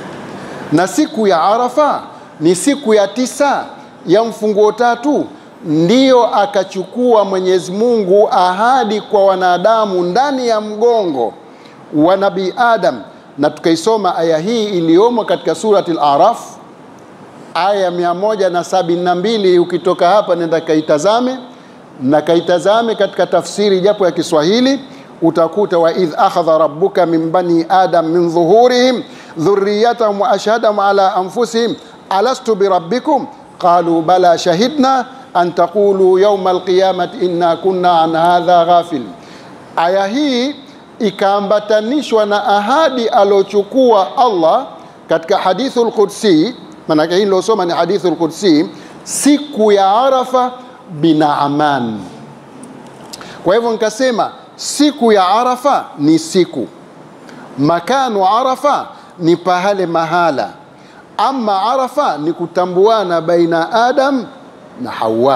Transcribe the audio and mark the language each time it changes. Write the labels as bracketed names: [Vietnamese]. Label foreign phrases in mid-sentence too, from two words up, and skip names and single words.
[Swahili] Na siku ya Arafa ni siku ya 9 ya mfunguo 3, ndiyo akachukua Mwenyezi Mungu ahadi kwa wanadamu ndani ya mgongo wa Nabii Adam. Na tukaisoma aya hii iliyomo katika surati Al-Araf, aya 172. Ukitoka hapa nenda kaitazame, na kaitazame katika tafsiri japo ya Kiswahili, utakuta [Arabic] وإذ أخذ ربك من بني آدم من ظهورهم ذريتهم وأشهدهم على أنفسهم ألست بربكم قالوا بلى شهدنا أن تقولوا يوم القيامة إنا كنا عن هذا غافلين. [Swahili] Aya hii ikaambatanishwa na ahadi alochukua Allah katika [Arabic] الحديث القدسي. [Swahili] Maana hii nilosoma ni [Arabic] الحديث القدسي, [Swahili] siku ya Arafa Binaaman. Kwa hivyo nikasema siku ya Arafa ni siku, makanu Arafa ni pahale mahala, ama Arafa ni kutambuana baina Adam na Hawa.